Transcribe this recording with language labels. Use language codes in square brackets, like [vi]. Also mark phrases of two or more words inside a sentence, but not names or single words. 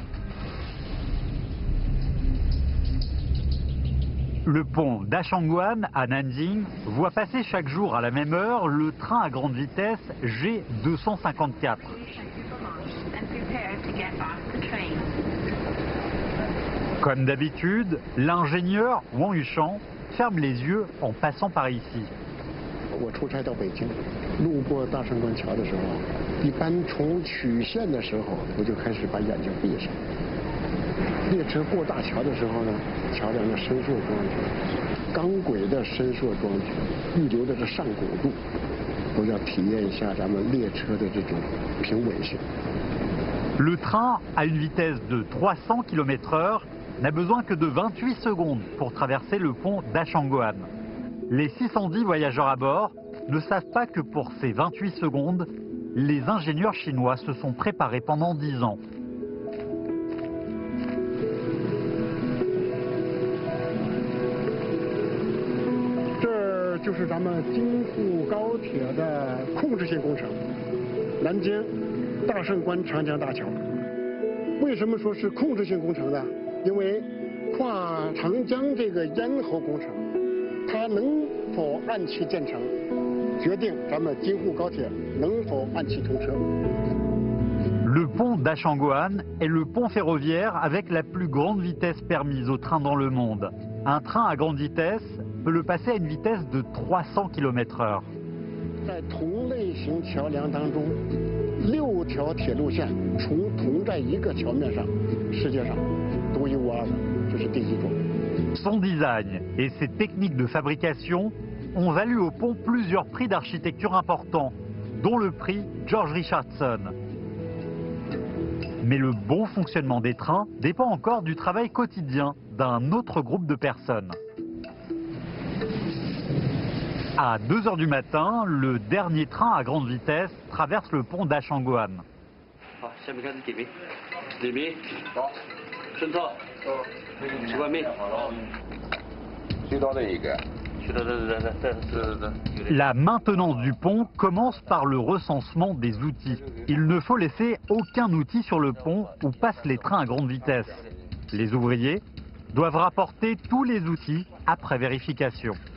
[fr] Le pont d'Ashangguan à Nanjing voit passer chaque jour à la même heure le train à grande vitesse G254. Comme d'habitude, l'ingénieur Wang Yushang ferme les yeux en passant par ici. [zh] 我出差到北京，路过大胜关桥的时候，一般从曲线的时候，我就开始把眼睛闭上。列车过大桥的时候呢，桥梁的伸缩装置、钢轨的伸缩装置、预留的这上拱柱，都要体验一下咱们列车的这种平稳性。 [fr] Le train, à une vitesse de 300 km/h, n'a besoin que de 28 secondes pour traverser le pont d'Ashangguan. Les 610 voyageurs à bord ne savent pas que pour ces 28 secondes, les ingénieurs chinois se sont préparés pendant 10 ans. [zh] Ce 就是咱们京沪高铁的控制性工程，南京大胜关长江大桥。为什么说是控制性工程呢？因为跨长江这个咽喉工程。它能否按期建成，决定咱们京沪高铁能否按期通车。 [fr] Le pont d'Ashangguan est le pont ferroviaire avec la plus grande vitesse permise aux trains dans le monde. Un train à grande vitesse peut le passer à une vitesse de 300 km/h. [zh] 在同类型桥梁当中，6条铁路线同在一个桥面上，世界上独一无二的，这是第一种。 [fr] Son design et ses techniques de fabrication ont valu au pont plusieurs prix d'architecture importants, dont le prix George Richardson. Mais le bon fonctionnement des trains dépend encore du travail quotidien d'un autre groupe de personnes. À 2 h du matin, le dernier train à grande vitesse traverse le pont d'Ashangguan. [zh] 去外面。去到那一个。去到这。 [fr] La maintenance du pont commence par le recensement des outils. Il ne faut laisser aucun outil sur le pont où passent les trains à grande vitesse. Les ouvriers doivent rapporter tous les outils après vérification.